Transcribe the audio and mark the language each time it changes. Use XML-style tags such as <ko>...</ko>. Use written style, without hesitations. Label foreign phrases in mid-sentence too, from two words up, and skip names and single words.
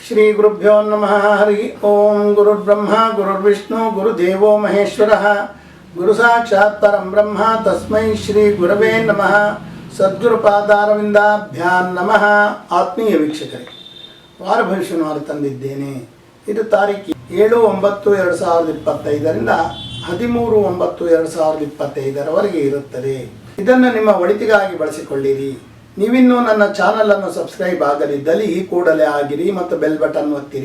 <sa>ಶ್ರೀ ಗುರುಭ್ಯೋ ನಮಃ. ಹರಿ ಓಂ. ಗುರುರ್ಬ್ರಹ್ಮ ಗುರುರ್ವಿಷ್ಣು ಗುರುದೇವೋ ಮಹೇಶ್ವರಃ. ಗುರು ಸಾಕ್ಷಾತ್ ಪರಂ ಬ್ರಹ್ಮ ತಸ್ಮೈ ಶ್ರೀ ಗುರವೇ ನಮಃ. ಸದ್ಗುರುಪಾದಾರವಿಂದಾಭ್ಯಾಂ ನಮಃ.</sa> <kn>ಆತ್ಮೀಯ ವೀಕ್ಷಕರೇ, ವಾರ ಭವಿಷ್ಯವನ್ನು ತಂದಿದ್ದೇನೆ. ಇದು ತಾರೀಕು 7/9/2025ರಿಂದ 13/9/2025ರವರೆಗೆ ಇರುತ್ತದೆ. ಇದನ್ನು ನಿಮ್ಮ ಒಳಿತಿಗಾಗಿ ಬಳಸಿಕೊಳ್ಳಿರಿ. ನೀವಿನ್ನೂ ನನ್ನ ಚಾನಲನ್ನು ಸಬ್ಸ್ಕ್ರೈಬ್ ಆಗದಿದ್ದಲ್ಲಿ ಈ ಕೂಡಲೇ ಆಗಿರಿ ಮತ್ತು</kn> <en>bell button</en> <kn>ಒತ್ತಿರಿ.</kn>